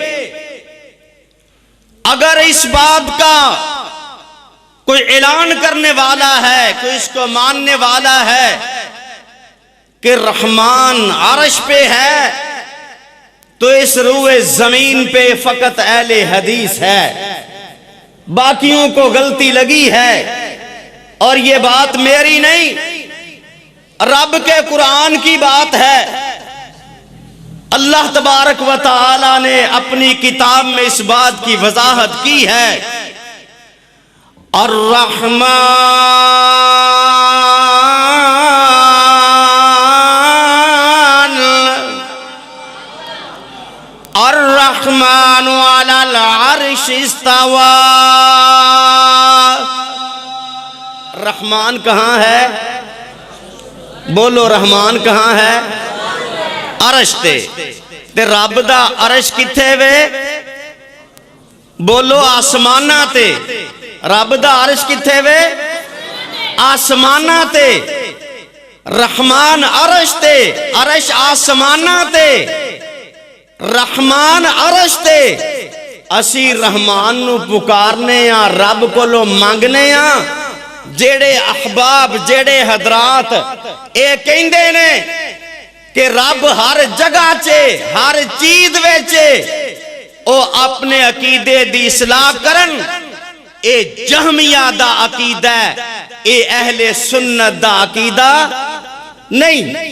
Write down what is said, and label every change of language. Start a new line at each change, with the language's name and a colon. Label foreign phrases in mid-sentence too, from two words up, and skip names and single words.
Urdu: اگر اس بات کا کوئی اعلان کرنے والا ہے، کوئی اس کو ماننے والا ہے کہ رحمان عرش پہ ہے، تو اس روئے زمین پہ فقط اہل حدیث ہے، باقیوں کو غلطی لگی ہے۔ اور یہ بات میری نہیں، رب کے قرآن کی بات ہے۔ اللہ تبارک و تعالی نے اپنی کتاب میں اس بات کی وضاحت کی ہے،
Arabic: الرحمن الرحمن علی العرش استوى۔
Urdu: رحمان کہاں ہے؟ بولو رحمان کہاں ہے؟
Punjabi: عرش تے رب دا عرش کتھے وے؟ بولو آسمانہ تے۔ رب دا عرش کتھے وے؟ آسمانہ تے۔ رحمان عرش تے، عرش آسمانہ تے، رحمان عرش تے۔ اسی رحمان نو پکارنے ہاں، رب کو لو مانگنے ہاں، جیڑے احباب جیڑے حضرات اے کہندے نے کہ رب ہر جگہ چے ہر چیز ویچے او اپنے عقیدے دی اصلاح کرن، اے جہمیہ دا عقیدہ ہے، اے اہل سنت دا عقیدہ نہیں۔